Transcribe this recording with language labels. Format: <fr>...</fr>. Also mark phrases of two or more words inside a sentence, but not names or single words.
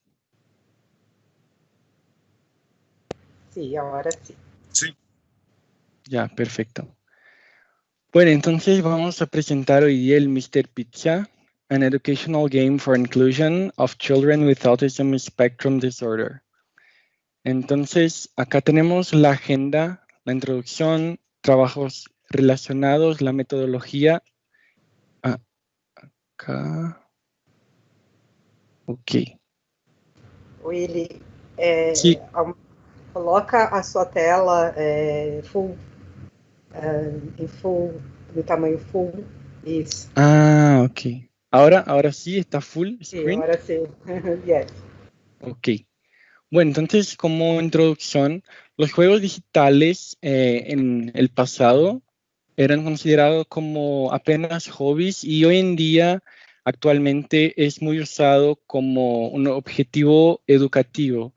<es>Sí, ahora sí. Sí. Ya, perfecto. Bueno, entonces vamos a presentar hoy día el Mr.</es> <en>Pizza, an educational game for inclusion of children with autism spectrum disorder.</en> <es>Entonces, acá tenemos la agenda, la introducción, trabajos relacionados, la metodología. Acá. Ok. Willy, Sí.</es> <pt>coloca a sua tela full, em full, do tamanho full. Isso.</pt> <es>Ah, ok. Ahora sí está full Sí, screen. ahora sí. Yes. Ok. Bueno, entonces como introducción, los juegos digitales en el pasado eran considerados como apenas hobbies y hoy en día actualmente es muy usado como un objetivo educativo.</es>